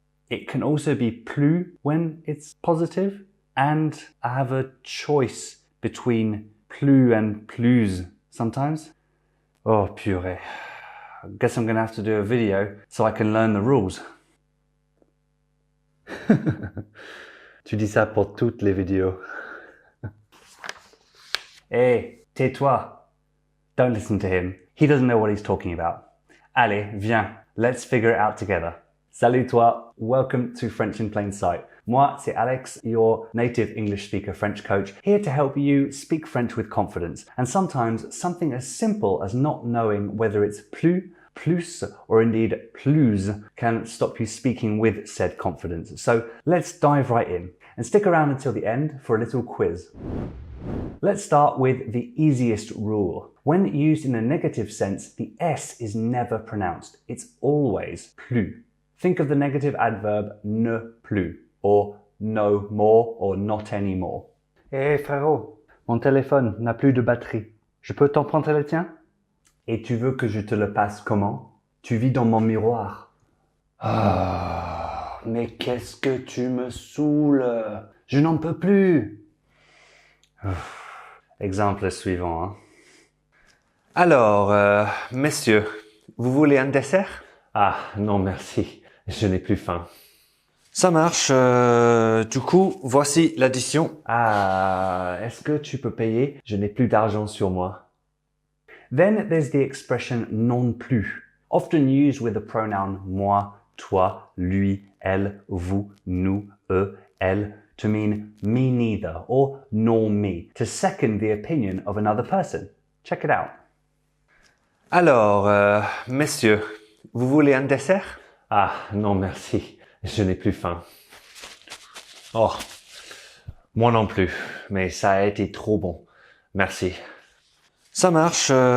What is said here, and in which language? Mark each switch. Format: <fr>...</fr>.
<en>It can also be plus when it's positive, and I have a choice between plus and plus sometimes.</en> <fr>Oh, purée.</fr> <en>I guess I'm going to have to do a video so I can learn the rules.</en> <fr>Tu dis ça pour toutes les vidéos.</fr> <en>Hey,</en> <fr>tais-toi.</fr> <en>Don't listen to him. He doesn't know what he's talking about.</en> <fr>Allez, viens,</fr> <en>let's figure it out together.</en> <fr>Salut toi,</fr> <en>welcome to French in Plain Sight.</en> <fr>Moi, c'est Alex,</fr> <en>your native English speaker French coach, here to help you speak French with confidence. And sometimes something as simple as not knowing whether it's plus, plus, or indeed plus can stop you speaking with said confidence. So let's dive right in and stick around until the end for a little quiz. Let's start with the easiest rule. When used in a negative sense, the S is never pronounced. It's always plus. Think of the negative adverb ne plus, or no more, or not anymore.</en> <fr>Hé frérot, mon téléphone n'a plus de batterie. Je peux t'emprunter le tien? Et tu veux que je te le passe comment? Tu vis dans mon miroir. Ah, mais qu'est-ce que tu me saoules? Je n'en peux plus. Exemple suivant. Hein? Alors, messieurs, vous voulez un dessert? Ah, non merci. Je n'ai plus faim. Ça marche. Du coup, voici l'addition. Ah, est-ce que tu peux payer? Je n'ai plus d'argent sur moi.</fr> <en>Then there's the expression non plus, often used with the pronoun moi, toi, lui, elle, vous, nous, eux, elle, to mean me neither or nor me, to second the opinion of another person. Check it out.</en> <fr>Alors, messieurs, vous voulez un dessert? Ah, non merci, je n'ai plus faim. Oh, moi non plus, mais ça a été trop bon. Merci. Ça marche.</fr>